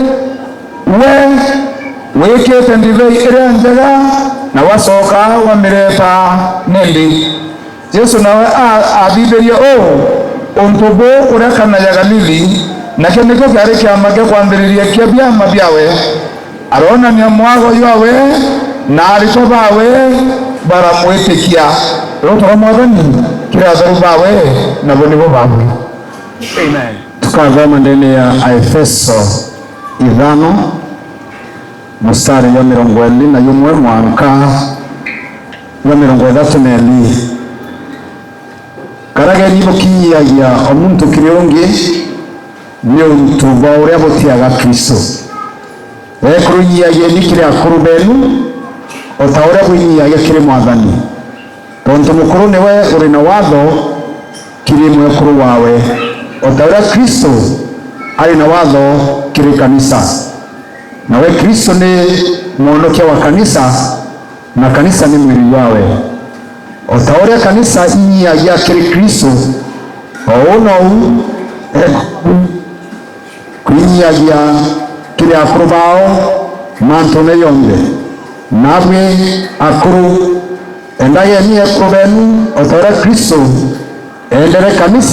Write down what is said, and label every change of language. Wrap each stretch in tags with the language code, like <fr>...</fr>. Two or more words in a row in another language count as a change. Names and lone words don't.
<mer>wikite ndibei iria njega na wasoka wamireta nendi Jesu nawe athitheria untubu uria kana ya Galili nakio nikio kiari kiama gia kwambiriria kia biama biawe aronania mwago yawe na aritwa bawe baramwitikia rotoro mwathani kiratharu bawe na bonibo bawe. Amen.</mer> <sw>Tukathoma ndani ya Efeso 5 mstari wa 21 mwanka wa 32</sw> <mer>karage nibukinyagia omuntu kiriongi ni untu bauria butiaga Kristo ekurunyagia nikire akuru benu otauria gwinyagia kire mwathani tontu mukuru niwe uri na watho kiri mwekuru wawe otauria Kristo ari na watho kiri kanisa nawe Kristo ni mwonokia wa kanisa na kanisa ni mwili wawe otauria kanisa inyagia kiri Kristo ounou kwinyagia kiri akuru bao mantone yonde nabwe akuru endaye ni akuru benu otauria Kristo endere kanisa</mer>